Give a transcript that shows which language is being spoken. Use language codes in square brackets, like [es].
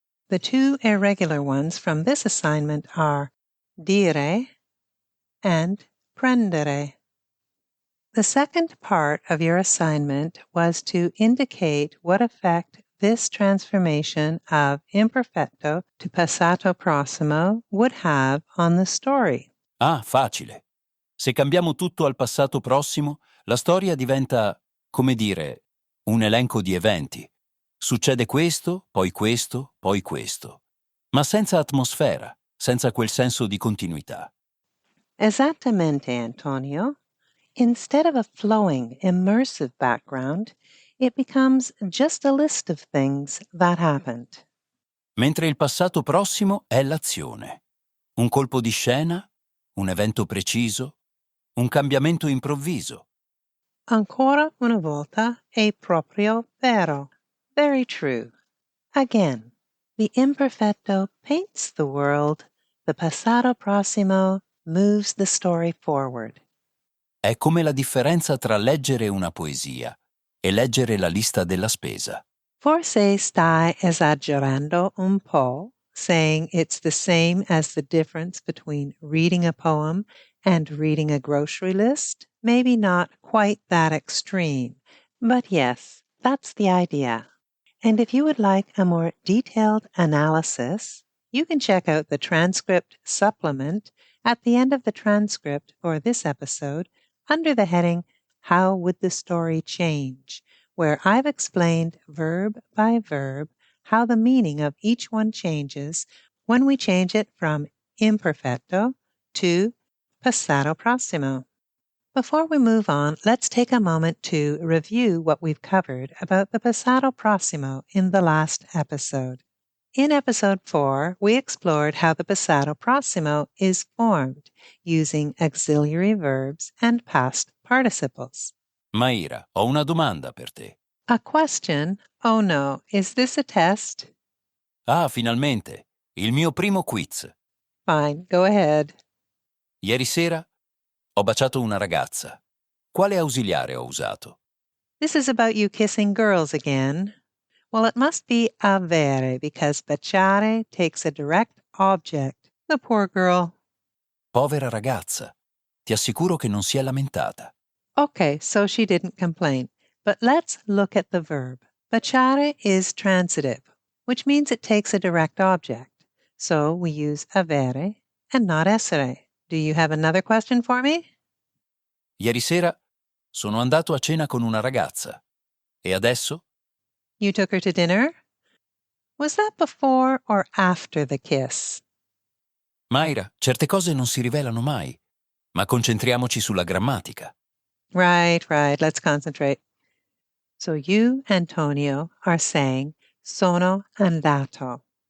[en] The two irregular ones from this assignment are dire and prendere. The second part of your assignment was to indicate what effect this transformation of imperfecto to passato prossimo would have on the story. [it] Ah, facile. Se cambiamo tutto al passato prossimo, la storia diventa, come dire, un elenco di eventi. Succede questo, poi questo, poi questo. Ma senza atmosfera, senza quel senso di continuità. Esattamente, Antonio. [en] Instead of a flowing, immersive background, it becomes just a list of things that happened. [it] Mentre il passato prossimo è l'azione. Un colpo di scena, un evento preciso, un cambiamento improvviso. Ancora una volta è proprio vero. [en] Very true. Again, the imperfecto paints the world, the passato prossimo moves the story forward. [it] È come la differenza tra leggere una poesia e leggere la lista della spesa. Forse stai esagerando un po', [en] saying it's the same as the difference between reading a poem and reading a grocery list. Maybe not quite that extreme, but yes, that's the idea. And if you would like a more detailed analysis, you can check out the transcript supplement at the end of the transcript for this episode under the heading How Would the Story Change?, where I've explained verb by verb how the meaning of each one changes when we change it from imperfecto to passato prossimo. Before we move on, let's take a moment to review what we've covered about the passato prossimo in the last episode. In episode 4, we explored how the passato prossimo is formed using auxiliary verbs and past participles. [it] Maira, ho una domanda per te. [en] A question? Oh no, is this a test? [it] Ah, finalmente! Il mio primo quiz. [en] Fine, go ahead. [it] Ieri sera ho baciato una ragazza. Quale ausiliare ho usato? [en] This is about you kissing girls again. Well, it must be avere because baciare takes a direct object. The poor girl. [it] Povera ragazza. Ti assicuro che non si è lamentata. [en] Okay, so she didn't complain. But let's look at the verb. Baciare is transitive, which means it takes a direct object. So we use avere and not essere. Do you have another question for me? [it] Ieri sera sono andato a cena con una ragazza. E adesso? [en] You took her to dinner? Was that before or after the kiss? [it] Maira, certe cose non si rivelano mai, ma concentriamoci sulla grammatica. [en] Right. Let's concentrate. So you, Antonio, are saying sono andato.